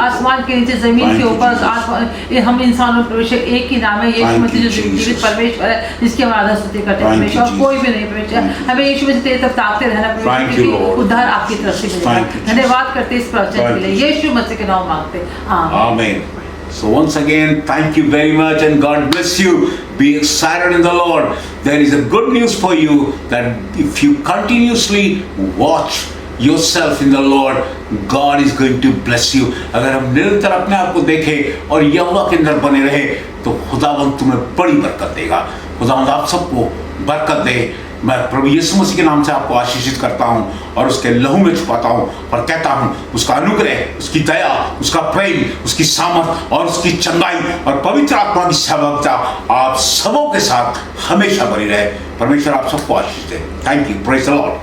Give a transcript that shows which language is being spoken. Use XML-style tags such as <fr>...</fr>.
<hi>आसमान के नीचे, जमीन के ऊपर, हम इंसानों परमेश्वर एक ही नाम है यीशु मसीह जो जीवित परमेश्वर है, जिसकी हम आराधना स्तुति करते हैं परमेश्वर, और कोई भी नहीं परमेश्वर। हमें यीशु मसीह तेरे तरफ ताकते रहना परमेश्वर, क्योंकि उद्धार आपकी तरफ से मिलेगा। धन्यवाद करते इस प्रवचन के लिए, यीशु मसीह के नाम मांगते आमीन।</hi> <en>So once again, thank you very much and God bless you. Be excited in the Lord. There is a good news for you that if you continuously watch yourself in the Lord, God is going to bless you.</en> <hi>अगर हम निरंतर अपने आप को देखें और यहोवा के अंदर बने रहे तो खुदावंद तुम्हें बड़ी बरकत देगा। खुदावंद आप सबको बरकत दे। मैं प्रभु यीशु मसीह के नाम से आपको आशीषित करता हूं और उसके लहू में छुपाता हूं और कहता हूं उसका अनुग्रह, उसकी दया, उसका प्रेम, उसकी सामर्थ और उसकी चंगाई और पवित्र आत्मा की सहभागिता आप सबों के साथ हमेशा बनी रहे। परमेश्वर आप सबको आशीष दे।</hi> <en>Thank you. Praise the Lord.</en>